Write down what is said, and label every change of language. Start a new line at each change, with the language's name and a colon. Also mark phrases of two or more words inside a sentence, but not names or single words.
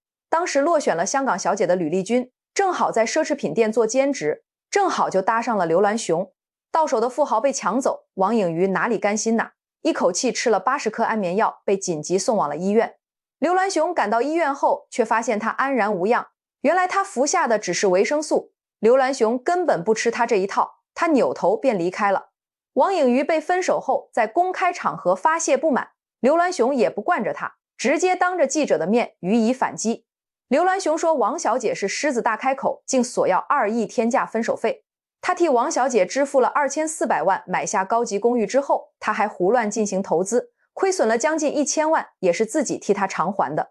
Chinese: 當時落選了香港小姐的呂麗君，正好在奢侈品店做兼職，正好就搭上了劉銮雄。到手的富豪被搶走，王穎瑜哪裡甘心吶？一口氣吃了80顆安眠藥，被緊急送往了醫院。劉銮雄趕到醫院後，卻發現他安然無恙，原來他服下的只是維生素。劉銮雄根本不吃他這一套，他扭頭便離開了。王穎瑜被分手後，在公開場合發洩不滿，劉銮雄也不慣着他，直接當着記者的面予以反擊。劉銮雄說王小姐是獅子大開口，竟索要2億天價分手費。他替王小姐支付了2400萬買下高級公寓之後，他還胡亂進行投資，虧損了將近1000萬，也是自己替他償還的。